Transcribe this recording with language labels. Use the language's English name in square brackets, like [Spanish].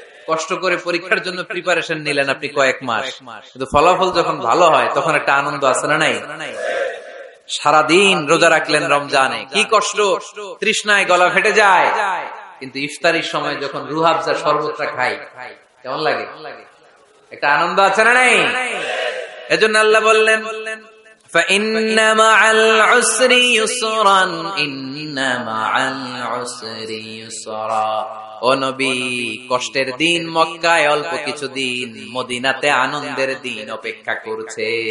[Bangla] কষ্ট করে পরীক্ষার জন্য প্রিপারেশন নিলেন আপনি কয়েক মাস, কিন্তু ফলাফল যখন ভালো হয় তখন একটা আনন্দ আছে না নাই? সারাদিন রোজা রাখলেন রমজানে, কি কষ্ট, তৃষ্ণায় গলা ফেটে যায়, কিন্তু ইফতারির সময় যখন রুহাবজা শরবতটা খাই কেমন লাগে? একটা আনন্দ আছে না নাই? এজন্য আল্লাহ বললেন [Arabic] فَإِنَّ مَعَ الْعُسْرِ يُسْرًا إِنَّ مَعَ الْعُسْرِ يُسْرًا। [Bangla] ও নবী, কষ্টের দিন মক্কায় অল্প কিছু দিন, মদিনাতে আনন্দের দিন অপেক্ষা করছে।